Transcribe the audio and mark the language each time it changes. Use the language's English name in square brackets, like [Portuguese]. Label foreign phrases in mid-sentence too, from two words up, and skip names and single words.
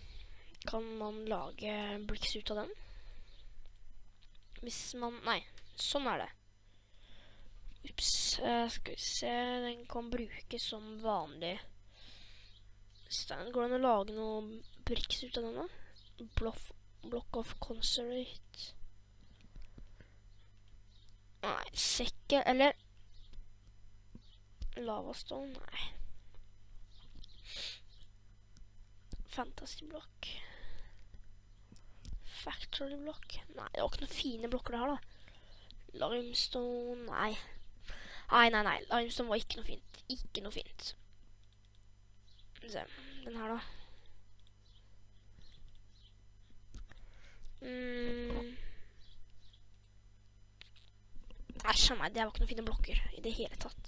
[Norwegian] Kan man lage bricks ut av den? Hvis man... Nei, sånn er det. Ups, skal vi se, den kan brukes som vanlig stein. Går det an å lage noen bricks ut av den da? [English] Block of concentrate. [Norwegian] Nei, sekke, eller lavastone, nei. [English] Fantasy block. Factory block. [Norwegian] Nei, det var ikke noen fine blokker det her da. Limestone, nei. Nei, limestone var ikke noe fint. Ikke noe fint. Se, den her da. Æsj, nei, det var ikke noen fine blokker i det hele tatt.